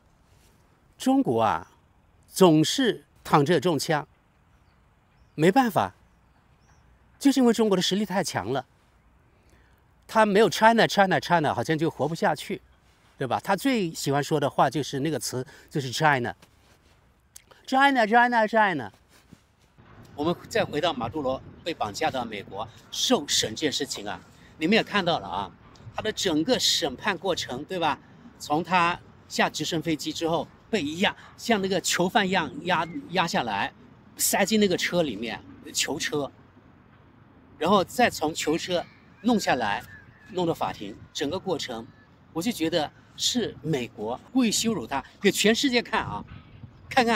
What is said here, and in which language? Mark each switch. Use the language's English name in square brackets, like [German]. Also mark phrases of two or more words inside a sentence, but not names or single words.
[Chinese] 中國啊，總是躺着中槍，沒辦法，就是因為中國的實力太強了。他沒有 China， 好像就活不下去，對吧？他最喜歡說的話就是那個詞，就是 China。我們再回到馬杜羅被綁架到美國受審這件事情啊，你們也看到了啊，他的整個審判過程，對吧？從他下直升飛機之後被壓，像那個囚犯一樣壓下來，塞進那個車裡面，囚車，然後再從囚車弄下來，弄到法庭，整個過程，我就覺得是美國故意羞辱他，給全世界看啊，看看。